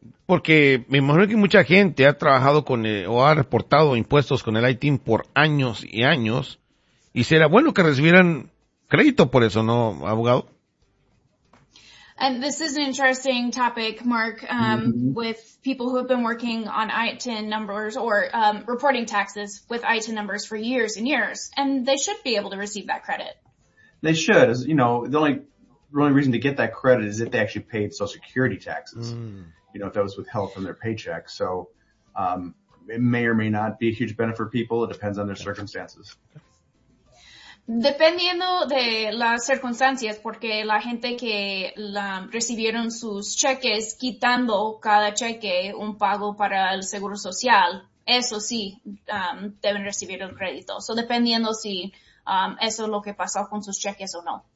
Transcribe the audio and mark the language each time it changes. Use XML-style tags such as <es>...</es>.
<es>Porque me imagino que mucha gente ha trabajado con el, o ha reportado impuestos con el ITIN por años y años, y será bueno que recibieran crédito por eso, ¿no, abogado?</es> <en>And this is an interesting topic, Mark, with people who have been working on ITIN numbers or reporting taxes with ITIN numbers for years and years, and they should be able to receive that credit. They should. As, you know, the only reason to get that credit is if they actually paid Social Security taxes, you know, if that was withheld from their paycheck. So it may or may not be a huge benefit for people. It depends on their circumstances.</en> <es>Dependiendo de las circunstancias, porque la gente que recibieron sus cheques quitando cada cheque un pago para el seguro social, eso sí, deben recibir el crédito.</es> <en>So,</en> <es>dependiendo si eso es lo que pasó con sus cheques o no.</es>